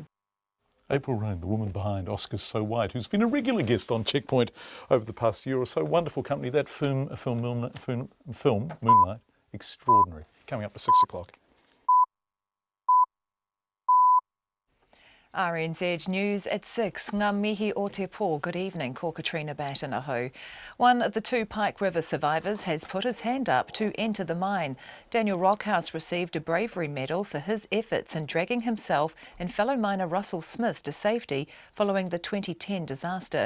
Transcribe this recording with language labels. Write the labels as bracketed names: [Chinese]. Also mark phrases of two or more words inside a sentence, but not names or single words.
[English] April Rain, the woman behind Oscars So White, who's been a regular guest on Checkpoint over the past year or so. Wonderful company. That film Moonlight, extraordinary. Coming up at 6 o'clock. RNZ News at 6. [Māori] Ngā mihi o te pō. [English] Good evening. Ko Katrina Batanaho. One of the two Pike River survivors has put his hand up to enter the mine. Daniel Rockhouse received a bravery medal for his efforts in dragging himself and fellow miner Russell Smith to safety following the 2010 disaster.